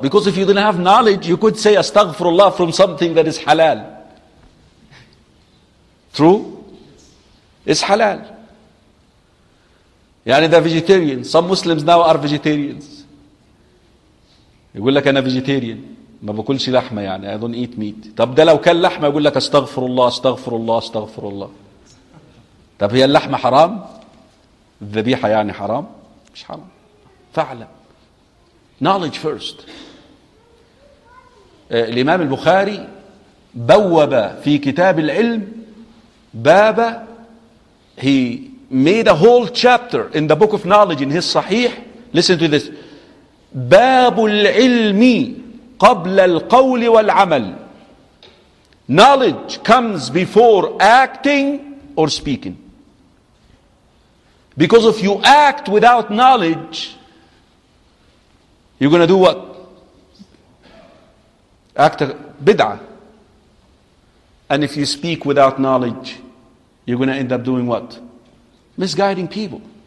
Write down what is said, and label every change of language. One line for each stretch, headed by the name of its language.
English: Because if you didn't have knowledge, you could say astaghfirullah from something that is halal. True? It's halal. يعني the vegetarians, some Muslims now are vegetarians.
Arabic: يقول لك أنا vegetarian. ما بكلش لحمة يعني.
English: I don't eat meat.
Arabic: طب ده لو كان لحمة يقول لك astaghfirullah, astaghfirullah, astaghfirullah. طب هي اللحمة حرام؟ الذبيحة يعني حرام؟ مش حرام. فعلم.
English: Knowledge first.
Arabic: الإمام البخاري بوب في كتاب العلم باب,
English: he made a whole chapter in the book of knowledge in his Sahih. Listen to this.
Arabic: باب العلم قبل القول والعمل.
English: Knowledge comes before acting or speaking. Because if you act without knowledge, you're going to do what? Act a bid'ah. And if you speak without knowledge, you're going to end up doing what? Misguiding people.